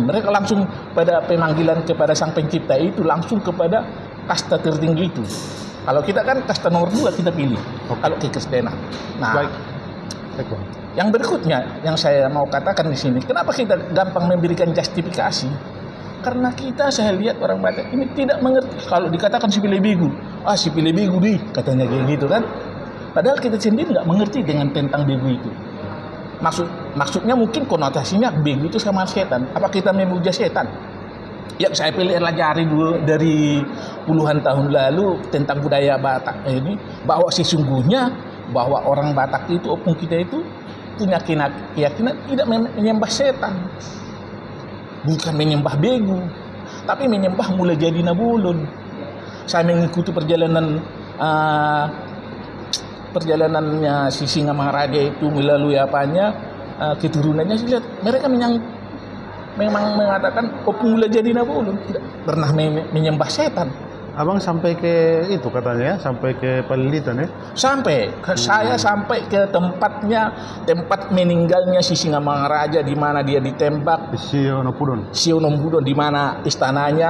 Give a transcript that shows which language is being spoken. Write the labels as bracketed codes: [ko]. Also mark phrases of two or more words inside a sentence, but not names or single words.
[id] Mereka langsung pada pemanggilan kepada Sang Pencipta itu langsung kepada kasta tertinggi itu. Kalau kita kan kasta nomor 2 kita pilih. Kalau kekristenan. Nah, yang berikutnya yang saya mau katakan di sini, kenapa kita gampang memberikan justifikasi? Karena kita, saya lihat orang Batak ini tidak mengerti. Kalau dikatakan [bbc] si pilih begu, si pilih begu [id] di, katanya kayak gitu kan. Padahal kita sendiri nggak mengerti dengan tentang begu itu. Maksudnya mungkin konotasinya begu itu sama setan. Apa kita memuja setan? Yang saya pelajari dulu dari puluhan tahun lalu tentang budaya Batak ini, bahwa sesungguhnya bahwa orang Batak itu, opung kita itu punya keyakinan tidak menyembah setan, bukan menyembah begu, tapi menyembah mula jadi nabulun. Saya mengikuti perjalanannya si Singamangaraja itu melalui keturunannya, saya lihat mereka memang mengatakan opung mula jadi nabulun, tidak pernah menyembah setan. Abang sampai ke itu katanya, sampai ke Pelilitan ya? Sampai, saya sampai ke tempat meninggalnya si Singamangaraja, di mana dia ditembak. Di Sionomudon, di mana istananya.